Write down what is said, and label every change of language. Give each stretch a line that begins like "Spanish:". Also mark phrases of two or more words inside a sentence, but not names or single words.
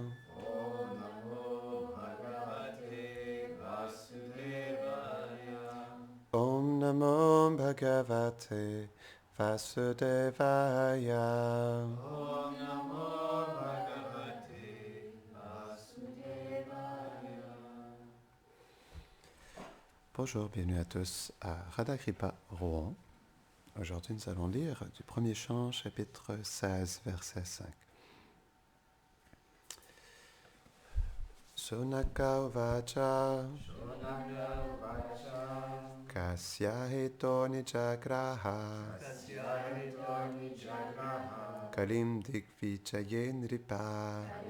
Sanskrit: ॐ नमो भगवते वासुदेवाय. ॐ नमो भगवते वासुदेवाय. ॐ नमो भगवते वासुदेवाय.
French: Bonjour, bienvenue à tous à Radha Kripa Rouen. Aujourd'hui, nous allons lire du premier chant, chapitre 16, verset 5.
Sanskrit: शोनक उवाच कस्य हितो निजग्राह कलिम् दिग्विजये नृप